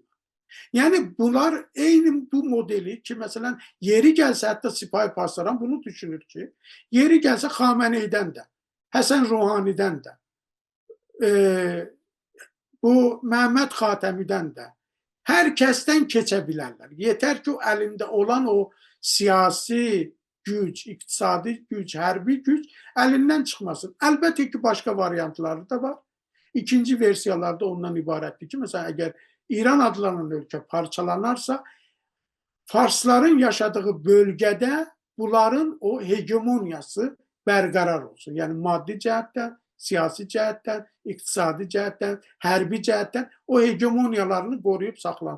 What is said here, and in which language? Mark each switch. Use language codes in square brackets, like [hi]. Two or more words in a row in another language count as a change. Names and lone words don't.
[tr] Yani bunlar eyni bu modeli ki mesela yeri gelse hatta Sipahi Pasdaran bunu düşünür ki yeri gelse Xamenei'den de Həsən Ruhani'den de bu Mehmet Xatəmi'den de herkesten keçebilirler. Yeter ki o elinde olan o siyasi güc, iktisadi güc, hərbi güc elinden çıkmasın. Elbette ki başka varyantları da var. [az] İkinci versiyalarda ondan ibarətdir ki, [tr] mesela eğer [az] İran adlanan ölkə parçalanarsa, Farsların yaşadığı bölgədə bunların o hegemoniyası bərqərar olsun. Yəni maddi cəhətdən, siyasi cəhətdən, iqtisadi cəhətdən, hərbi cəhətdən o hegemoniyalarını qoruyub saxlanır.